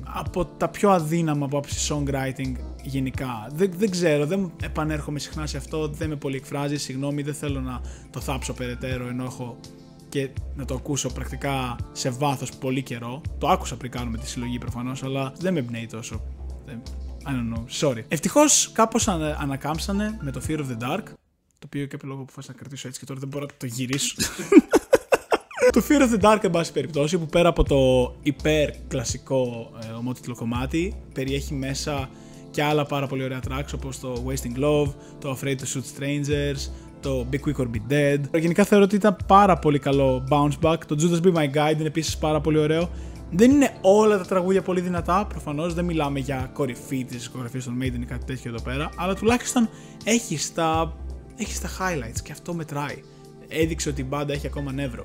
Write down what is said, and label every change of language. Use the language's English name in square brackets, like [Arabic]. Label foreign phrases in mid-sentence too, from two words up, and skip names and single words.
[Greek] Από τα πιο αδύναμα από άψη songwriting γενικά. Δεν ξέρω, δεν επανέρχομαι συχνά σε αυτό, δεν με πολύ εκφράζει, συγγνώμη, δεν θέλω να το θάψω περαιτέρω ενώ έχω και να το ακούσω πρακτικά σε βάθος πολύ καιρό. Το άκουσα πριν κάνουμε τη συλλογή προφανώς, αλλά δεν με εμπνέει τόσο. [English] I don't know, sorry. [Greek] Ευτυχώς κάπως ανακάμψανε με το Fear of the Dark, το οποίο για κάποιο λόγο αποφάσισα να κρατήσω έτσι και τώρα δεν μπορώ να το γυρίσω. Το Fear of the Dark, εν πάση περιπτώσει, που πέρα από το υπέρ κλασικό ομότιτλο κομμάτι, περιέχει μέσα και άλλα πάρα πολύ ωραία tracks όπως το Wasting Love, το Afraid to Shoot Strangers, το Be Quick or Be Dead. Γενικά θεωρώ ότι ήταν πάρα πολύ καλό [English] bounce back. [Greek] Το Judas Be My Guide είναι επίσης πάρα πολύ ωραίο. Δεν είναι όλα τα τραγούδια πολύ δυνατά, προφανώς δεν μιλάμε για κορυφή της δισκογραφίας των Maiden ή κάτι τέτοιο εδώ πέρα, αλλά τουλάχιστον έχει τα highlights και αυτό μετράει. Έδειξε ότι η μπάντα έχει ακόμα νεύρο.